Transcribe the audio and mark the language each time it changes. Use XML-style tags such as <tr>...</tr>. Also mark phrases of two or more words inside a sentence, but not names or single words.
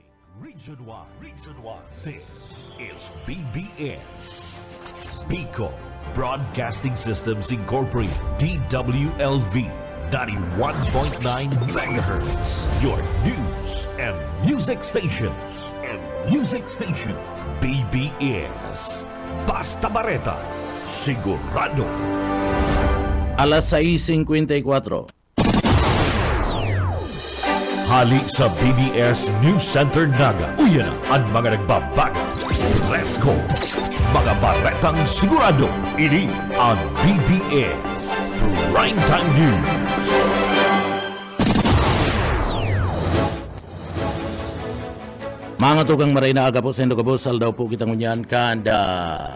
<en>Region 1. Region 1. This is BBS. Bicol Broadcasting Systems Incorporated. DWLV. 91.9 megahertz. Your news and music stations.</en> <bik>BBS. Basta Bareta. Sigurado. Alas 6:54. Hali sa BBS News Center Naga. Uyan ang mga nagbabago.</bik> <en>Let's go!</en> <bik>Mga baretang sigurado. Ini ang BBS Primetime News. Mga tukang maray na aga po sa Indogabos, aldaw po kitang unyan kanda.</bik>